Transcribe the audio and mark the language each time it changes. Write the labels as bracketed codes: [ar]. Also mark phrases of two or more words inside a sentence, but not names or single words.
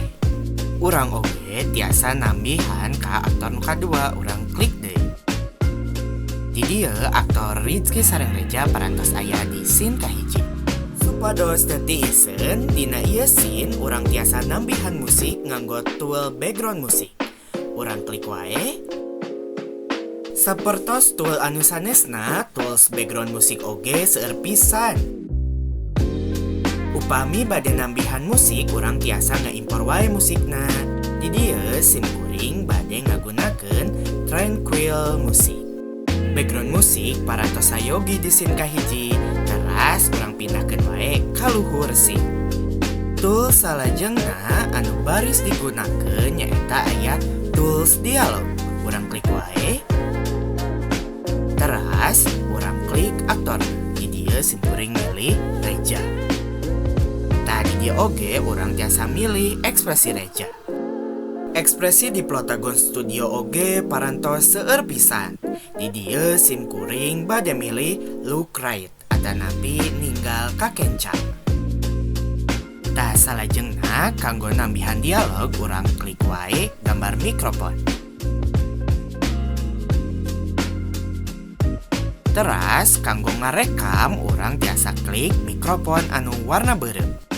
[su] Urang oge tiasa nambihan ka aktor nu kadua. Urang klik deui. Di dieu aktor Rizky sareng Reja parantos aya di scene kahiji. Supados teu isen dina ieu scene urang tiasa nambihan musik nganggo [en] tool background [su] musik. Urang klik wae. Sapertos tool anu sanesna, [en] tools background [su] musik oge seueur pisan. Upami bade nambihan musik, urang tiasa ngaimpor wae musikna. Di dieu simkuring bade ngagunakeun Tranquil Music. Background musik parantos sayogi di scene kahiji. Teras urang pindahkeun wae ka luhur scene. Tool salajengna anu baris digunakeun nyaeta aya tools dialog. Urang klik wae. Teras urang klik aktor. Di dieu simkuring milih Reja. Tadi dia oge urang tiasa milih ekspresi Reja. Ekspresi di Plotagon Studio oge parantos seueur pisan. Di dieu simkuring bade milih [en] look right [su] atanapi ninggal kakencang. Tah salajengna kanggo nambihan dialog urang klik wae gambar mikrofon. Teras kanggo ngarekam urang tiasa klik mikrofon anu warna beureum.